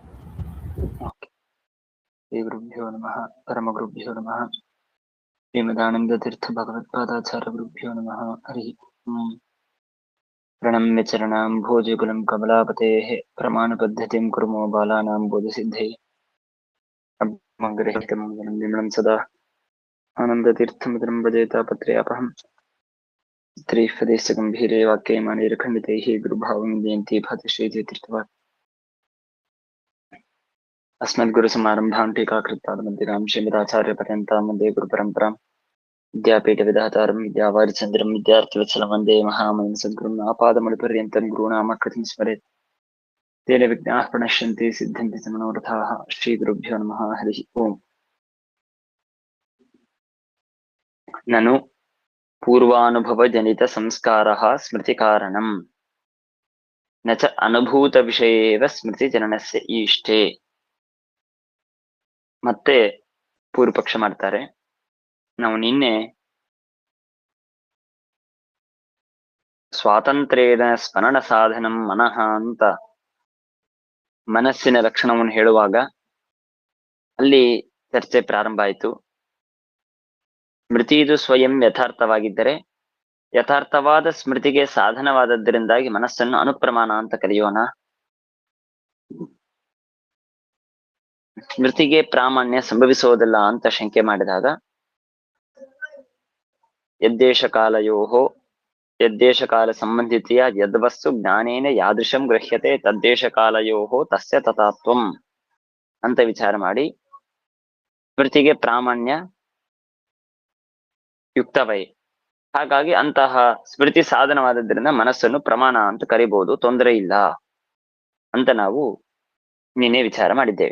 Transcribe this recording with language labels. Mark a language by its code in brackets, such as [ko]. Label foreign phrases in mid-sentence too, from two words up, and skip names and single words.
[sa] ಶ್ರೀ ಗುರುಭ್ಯೋ ನಮಃ. ಪರಮ ಗುರುಭ್ಯೋ ನಮಃ. ಶ್ರೀಮದಾನಂದ ತೀರ್ಥ ಭಗವತ್ಪಾದಾಚಾರ್ಯ ಗುರುಭ್ಯೋ ನಮಃ. ಹರಿ ಓಂ. ಪ್ರಣಮ್ಯ ಚರಣಾಂ ಭೋಜಗುಲಂ ಕಮಲಾಪತೇಃ ಪ್ರಮಾಣ ಪದ್ಧತಿಂ ಕುರ್ಮೋ ಬಾಲಾನಾಂ ಬೋಧಸಿದ್ಧೇ ಅಗ್ರಹಿತಂ ವಿಮಲಂ ಸದಾ ಆನಂದ ತೀರ್ಥಮಿದಂ ಭಜೇತಾಪತ್ರಯಾಪಹಂ ತ್ರಿಪದೇಶ ಗಂಭೀರೆ ವಾಕ್ಯೇ ಮಾನೇರಖಂಡಿತೈಃ ಗುರುಭಾವಂ ಜಯಂತಿ ಭಾತಿ ಶ್ರೀತೀರ್ಥವಾಕ್ अस्मद्गुरु समारंभां टीकाकृतामन्दिरां श्रीमदाचार्य पर्यन्तां वन्दे गुरुपरम्परां विद्यापीठ विधातारं विद्यावारिचन्द्रं विद्यार्थिवत्सलं वन्दे महामहिं सद्गुरुं आपादमणिपर्यन्तं गुरूणामकृतिं स्मरेत् तेन विघ्नाः प्रणश्यन्ति सिद्ध्यन्ति च मनोरथाः. श्रीगुरुभ्यो नमः. हरिः ओम्. ननु पूर्वानुभवजनितसंस्कारः स्मृतिकारणम् न च अनुभूतविषये एव स्मृतिजननस्य ईष्टे. [kn] ಮತ್ತೆ ಪೂರ್ವ ಪಕ್ಷ ಮಾಡ್ತಾರೆ. ನಾವು ನಿನ್ನೆ ಸ್ವಾತಂತ್ರ್ಯದ [sa] ಸ್ಮರಣ ಸಾಧನಂ ಮನಃ [kn] ಅಂತ ಮನಸ್ಸಿನ ಲಕ್ಷಣವನ್ನು ಹೇಳುವಾಗ ಅಲ್ಲಿ ಚರ್ಚೆ ಪ್ರಾರಂಭ ಆಯಿತು. ಸ್ಮೃತಿ ಇದು ಸ್ವಯಂ ಯಥಾರ್ಥವಾಗಿದ್ದರೆ ಯಥಾರ್ಥವಾದ ಸ್ಮೃತಿಗೆ ಸಾಧನವಾದದ್ದರಿಂದಾಗಿ ಮನಸ್ಸನ್ನು ಅನುಪ್ರಮಾಣ ಅಂತ ಕರೆಯೋಣ. ಸ್ಮೃತಿಗೆ ಪ್ರಾಮಾಣ್ಯ ಸಂಭವಿಸುವುದಿಲ್ಲ ಅಂತ ಶಂಕೆ ಮಾಡಿದಾಗ [sa] ಯದ್ದೇಶಕಾಲ ಸಂಬಂಧಿತೆಯ ಯದ್ವಸ್ತು ಜ್ಞಾನೇನ ಯಾದೃಶಂ ಗೃಹ್ಯತೆ ತದ್ದೇಶಕಾಲಯೋಹೋ ತಸ್ಯ ತಥಾತ್ವಂ [kn] ಅಂತ ವಿಚಾರ ಮಾಡಿ ಸ್ಮೃತಿಗೆ ಪ್ರಾಮಾಣ್ಯ ಯುಕ್ತವೈ. ಹಾಗಾಗಿ ಅಂತಹ ಸ್ಮೃತಿ ಸಾಧನವಾದದ್ರಿಂದ ಮನಸ್ಸನ್ನು ಪ್ರಮಾಣ ಅಂತ ಕರಿಬಹುದು, ತೊಂದರೆ ಇಲ್ಲ ಅಂತ ನಾವು ನಿನ್ನೆ ವಿಚಾರ ಮಾಡಿದ್ದೇವೆ.